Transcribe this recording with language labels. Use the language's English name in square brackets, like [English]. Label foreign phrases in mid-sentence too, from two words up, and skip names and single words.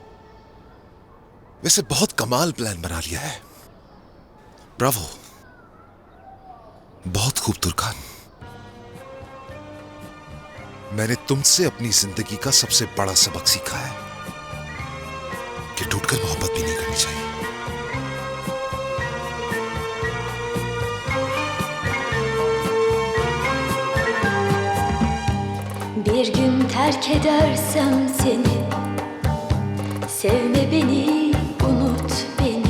[Hindi] वैसे बहुत कमाल प्लान बना लिया है। ब्रावो, बहुत खूब तुर्कान। मैंने तुमसे अपनी जिंदगी का सबसे बड़ा सबक सीखा है कि टूटकर मोहब्बत भी नहीं करनी चाहिए। [Turkish] Bir gün terk edersem seni, sevme beni, unut beni.